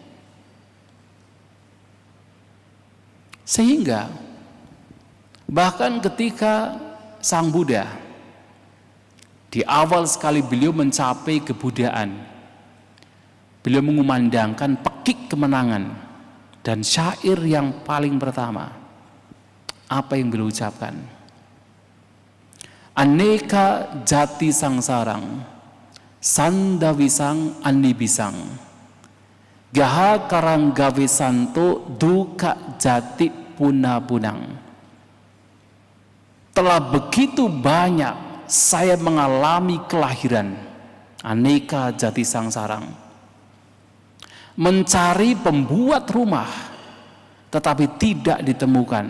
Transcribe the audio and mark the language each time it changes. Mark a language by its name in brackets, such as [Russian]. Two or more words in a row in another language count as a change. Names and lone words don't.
[Indonesian] Sehingga bahkan ketika Sang Buddha di awal sekali beliau mencapai kebudayaan, beliau mengumandangkan pekik kemenangan, dan syair yang paling pertama, apa yang beliau ucapkan? [Pali] Aneka jati sangsarang, sandawisang anibisang, gaha karang gawe santo duka jati punabunang. [Indonesian] Telah begitu banyak saya mengalami kelahiran, [Pali] aneka jati sangsarang, [Indonesian] mencari pembuat rumah tetapi tidak ditemukan.